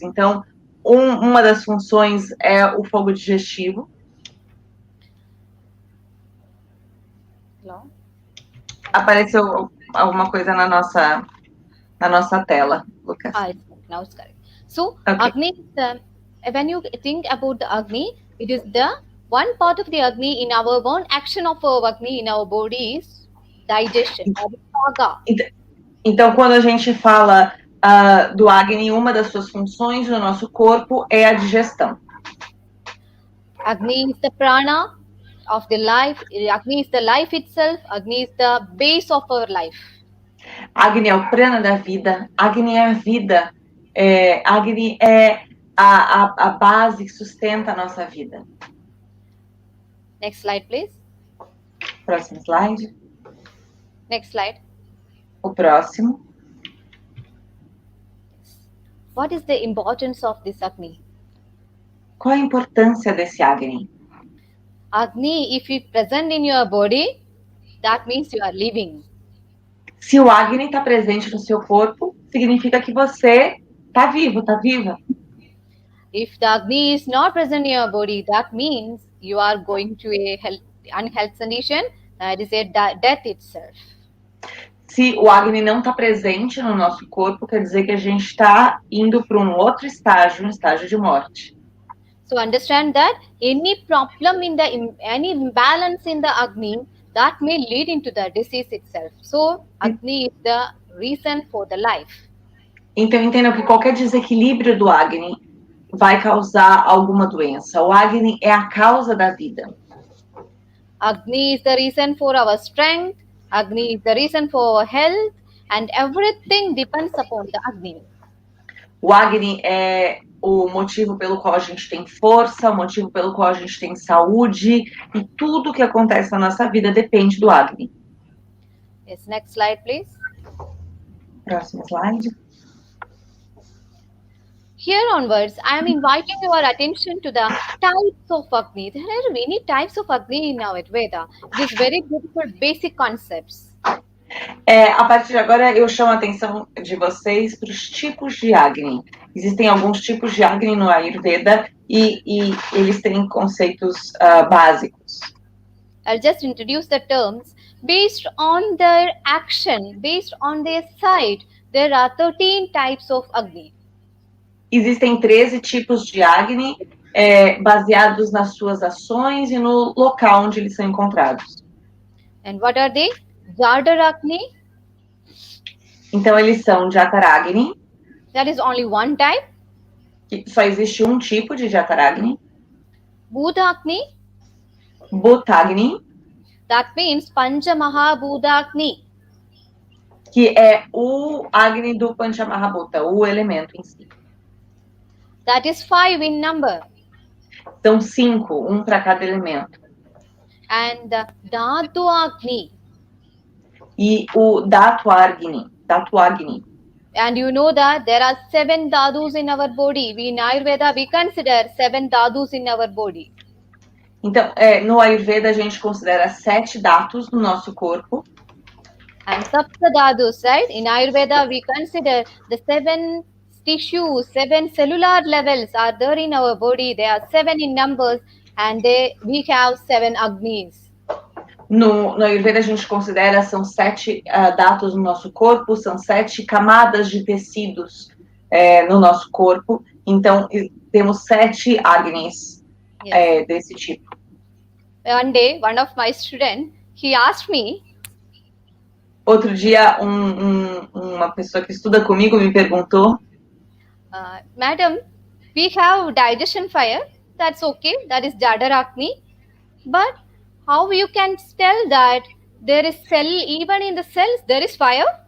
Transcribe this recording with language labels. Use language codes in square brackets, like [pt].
[pt] Então, uma das funções é o fogo digestivo. [en] Hello? [pt] Apareceu alguma coisa na nossa tela, Lucas. [en] Now it's correct. So, Okay. Agni, when you think about the Agni, it is the one part of the Agni in our one action of our Agni in our body is digestion, or saga. [pt] Então, quando a gente fala do Agni, uma das suas funções no nosso corpo é a digestão. [en] Agni is the prana of the life. Agni is the life itself. Agni is the base of our life. [pt] Agni é o prana da vida. Agni é a vida. Agni é a base que sustenta a nossa vida. [en] Next slide, please. [pt] Próximo slide. [en] Next slide. [pt] O próximo. [en] What is the importance of this Agni? [pt] Qual a importância desse Agni? [en] Agni, if it present in your body, that means you are living. [pt] Se o Agni está presente no seu corpo, significa que você está vivo, está viva. [en] If the Agni is not present in your body, that means you are going to a unhealth condition, that is a death itself. [pt] Se o Agni não está presente no nosso corpo, quer dizer que a gente está indo para um outro estágio, um estágio de morte. [en] So understand that any problem any imbalance in the Agni, that may lead into the disease itself. So Agni is the reason for the life. [pt] Então entendam que qualquer desequilíbrio do Agni vai causar alguma doença. O Agni é a causa da vida. [en] Agni is the reason for our strength. Agni is the reason for our health, and everything depends upon the Agni. [pt] O Agni é o motivo pelo qual a gente tem força, o motivo pelo qual a gente tem saúde, e tudo que acontece na nossa vida depende do Agni. [en] Yes, next slide, please. [pt] Próximo slide. [en] Here onwards, I am inviting your attention to the types of Agni. There are many types of Agni in Ayurveda. It is very beautiful basic concepts. [pt] A partir de agora, eu chamo a atenção de vocês para os tipos de Agni. Existem alguns tipos de Agni no Ayurveda e eles têm conceitos básicos. [en] I'll just introduce the terms. Based on their action, based on their site, there are 13 types of Agni. [pt] Existem 13 tipos de Agni baseados nas suas ações e no local onde eles são encontrados. [en] And what are they? Jadar Agni. [pt] Então, eles são Jataragni. [en] That is only one type. [pt] Só existe um tipo de Jataragni. [en] Bhutagni. [pt] Bhutagni. [en] That means Panchamahabhutagni. [pt] Que é o Agni do Panchamahabhuta, o elemento em si. [en] That is 5 in number. [pt] São 5, um para cada elemento. [en] And Dhatu Agni. [pt] E o Dhatuagni. [en] And you know that there are 7 dhadus in our body. In Ayurveda, we consider 7 dhadus in our body. [pt] Então, no Ayurveda, a gente considera 7 dhatus no nosso corpo. [en] And Saptadhatu, right? In Ayurveda, we consider the 7 tissues, 7 cellular levels are there in our body. They are 7 in numbers, and we have 7 Agnis. [pt] No Ayurveda, a gente considera, são 7 dhatus no nosso corpo, são 7 camadas de tecidos no nosso corpo. Então, temos 7 Agnis desse tipo. [en] One day, one of my students, he asked me. [pt] Outro dia, uma pessoa que estuda comigo me perguntou. [en] Madam, we have digestion fire. That's okay. That is Jadar Agni. But how you can tell that there is cell, even in the cells, there is fire?